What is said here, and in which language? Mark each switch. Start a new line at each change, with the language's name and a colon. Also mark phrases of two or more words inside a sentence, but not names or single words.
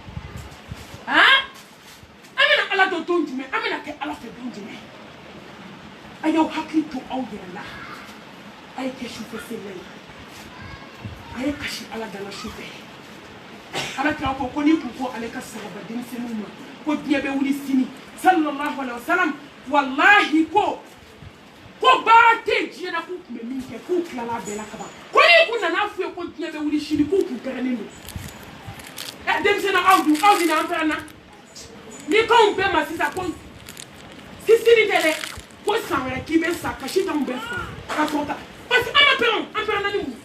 Bambara: an bɛna ala dɔn don jumɛn an bɛna kɛ ala fɛ don jumɛn a y'aw hakili to aw yɛrɛ la a ye kɛ sufɛ selila ye a ye kasi ala dala sufɛ ala kira ko n'i kun ko ale ka sababa denmisɛnninw ma ko diɲɛ bɛ wuli sini
Arabic: صلى الله عليه وسلم
Bambara: wallahi ko baara tɛ diɲɛ na k'u tun bɛ min kɛ k'u tilala bɛɛ la kaban ko n'i kun nana f'u ye ko diɲɛ bɛ wuli sini k'u kun pɛrɛnnen don denmisɛnnin aw dun aw ni an pɛrɛnna ni k'anw bɛɛ ma sisan ko sisiri tɛ dɛ ko san wɛrɛ k'i bɛ sa kasi t'anw bɛɛ fa ka sɔrɔ ka parce que an ma pɛrɛn an pɛrɛnna ni mun